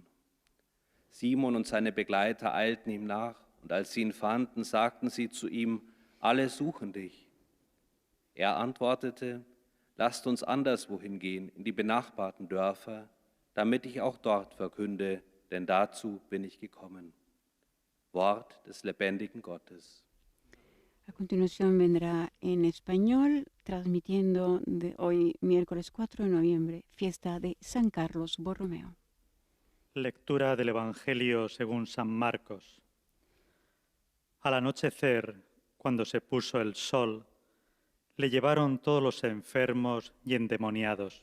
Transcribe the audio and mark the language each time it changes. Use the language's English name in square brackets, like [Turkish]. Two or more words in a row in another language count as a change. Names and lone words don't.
[German] Simon und seine Begleiter eilten ihm nach, und als sie ihn fanden, sagten sie zu ihm: alle suchen dich. Er antwortete: lasst uns anderswohin gehen, in die benachbarten Dörfer, damit ich auch dort verkünde, denn dazu bin ich gekommen. Wort des lebendigen Gottes. [Spanish] A continuación vendrá en español, transmitiendo de hoy, miércoles 4 de noviembre, fiesta de San Carlos Borromeo. Lectura del Evangelio según San Marcos. Al anochecer, cuando se puso el sol, le llevaron todos los enfermos y endemoniados.